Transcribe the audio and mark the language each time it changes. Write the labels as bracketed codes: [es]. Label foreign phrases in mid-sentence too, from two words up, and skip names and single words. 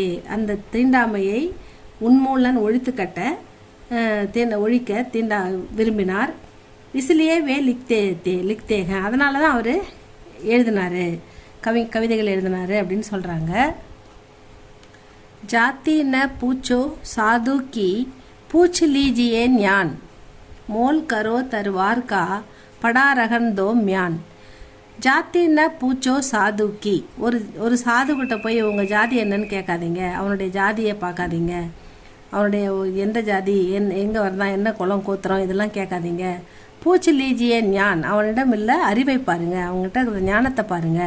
[ta] அந்த தீண்டாமையை உன்மூலன் ஒழித்து கட்ட ஒழிக்க விரும்பினார். [hi] इसीलिए वे लिखते, [ta] அதனால தான் அவர் எழுதினார், கவிதைகள் எழுதினார் அப்படின்னு சொல்கிறாங்க. [hi] जाति न पूछो साधु की पूछ लीजिए ஞான் मोल करो तरवार का पड़ा रहन दो म्यान जाति न पूछो साधु की [ta] ஒரு சாதுக்கிட்ட போய் உங்கள் ஜாதி என்னன்னு கேட்காதீங்க, அவனுடைய ஜாதியை பார்க்காதீங்க, அவனுடைய எந்த ஜாதி எங்கே வரதான் என்ன குளம் கோத்திரம் இதெல்லாம் கேட்காதீங்க. [hi] पूछ लीजिए ज्ञान, [ta] அவனிடம் இல்லை அறிவை பாருங்கள், அவங்ககிட்ட இருக்கிற ஞானத்தை பாருங்கள்.